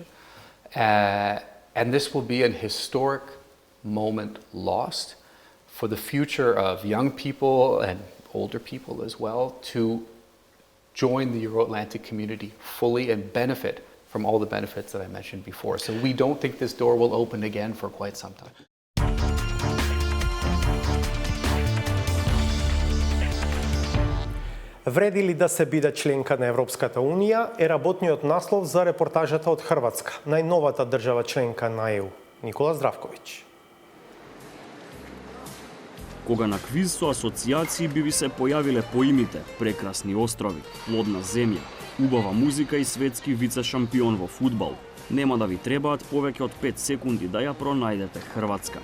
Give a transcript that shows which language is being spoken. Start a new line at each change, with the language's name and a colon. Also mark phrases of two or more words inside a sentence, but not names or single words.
English: And this will be an historic moment lost for the future of young people and older people as well to join the Euro-Atlantic community fully and benefit from all the benefits that I mentioned before. So we don't think this door will open again for quite some time.
Macedonian: Вреди ли да се биде членка на Европската Унија е работниот наслов за репортажата од Хрватска, најновата држава членка на ЕУ. Никола Здравковиќ. Кога на квиз со асоциации би ви се појавиле поимите прекрасни острови, плодна земја, убава музика и светски вице-шампион во фудбал, нема да ви требаат повеќе од 5 секунди да ја пронајдете Хрватска.